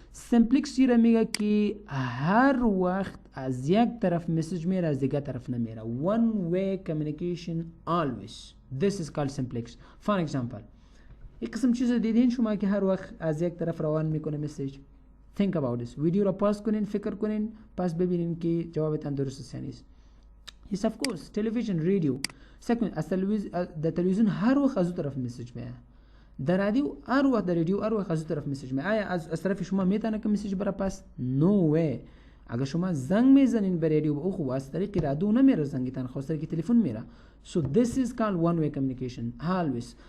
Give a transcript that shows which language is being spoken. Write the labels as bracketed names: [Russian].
[Persian] simplex چی را میگه که هر وقت از یک طرف مسیج میره از دیگه طرف نمیره. [English] one way communication always. This is called simplex. For example [Persian] یک قسم چیز دیدین شما که هر وقت از یک طرف روان میکنه مسیج. [English] think about this. [Persian] ویدیو را پاس کنین فکر کنین پس ببینین که جوابتان درست است یا نیست. [English] Yes of course television radio. Second the television [Persian] هر وقت از طرف مسیج میاد. در رادیو هر وقت در رادیو هر وقت از طرف مسیج میاد. آیا از طرف شما میتونه که مسیج برا پس؟ [English] No way. [Persian] اگر شما زنگ میزنین به رادیو او خو از طریق رادیو نمیره زنگتان خو از طریق تلفن میره. [English] So this is called one way communication always.